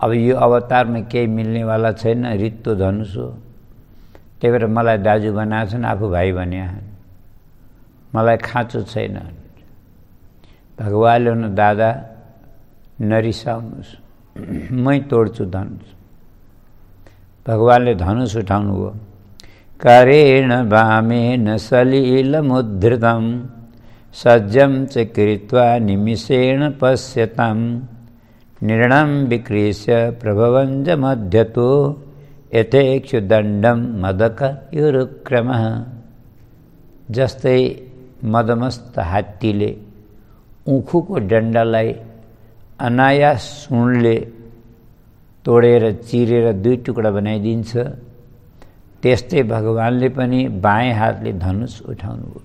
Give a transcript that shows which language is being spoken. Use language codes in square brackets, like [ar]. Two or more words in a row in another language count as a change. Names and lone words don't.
[ne] अब यो अवतारमा केही मिल्नेवाला छैन, रित्तो धनुष हो, त्यही भएर मलाई दाजु बनाएको छन्, आफू भाइ भने मलाई खाँचो छैन। भगवानले हुन दादा नरिसाउनुहोस्, मै तोड्छु धनुष। भगवानले धनुष उठाउनु हो। [sa] करेण वामेन सलिलमुद्धृतं सज्जं च कृत्वा निमिषेण पश्यतां निर्णं विकृष्य प्रभवञ्ज मध्यतो यथेक्षुदण्डं मदकयुरुक्रमः। [ne] जस्तै मदमस्त हात्तीले उखुको डन्डालाई अनायास सुँडले तोडेर चिरेर 2 टुक्रा बनाइदिन्छ, त्यस्तै भगवानले पनि बाएँ हातले धनुष उठाउनु हो।